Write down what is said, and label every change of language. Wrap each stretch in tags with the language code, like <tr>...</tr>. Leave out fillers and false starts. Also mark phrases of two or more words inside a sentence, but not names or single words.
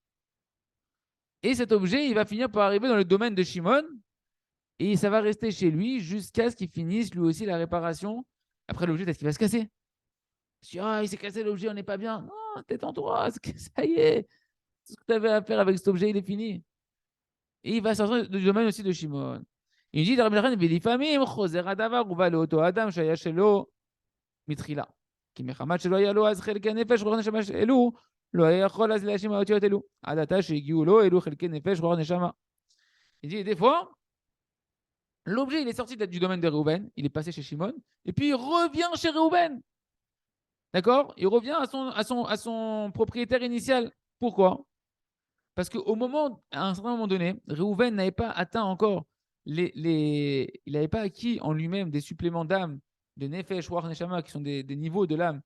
<fr>Et cet objet, il va finir par arriver dans le domaine de Shimon, et ça va rester chez lui jusqu'à ce qu'il finisse lui aussi la réparation. Après, l'objet, peut-être qu'il va se casser. Il s'est cassé l'objet, on n'est pas bien. Non, détends-toi, ça y est. Tout ce que tu avais à faire avec cet objet, il est fini. Et il va sortir du domaine aussi de Shimon. Il dit,</fr> <he>ולפעמים חוזר הדבר ובא לאותו אדם שהיה שלו מתחילה. כי מחמת שלא היה לו אז חלקי נפש רוח נשמה אלו, לא היה יכול אז להאשים האותיות אלו. עד עתה שהגיעו לו אלו חלקי נפש רוח נשמה.</he> <fr>Il dit, des fois, l'objet, il est sorti du domaine de Réhouven, il est passé chez Shimon, et puis il revient chez Réhouven. D'accord? Il revient à son propriétaire initial. Pourquoi? Parce qu'à un certain moment donné, Réhouven n'avait pas atteint encore il n'avait pas acquis en lui-même des suppléments d'âme, de</fr> <he>נפש, רוח, נשמה,</he> <fr>qui sont des niveaux de l'âme.</fr>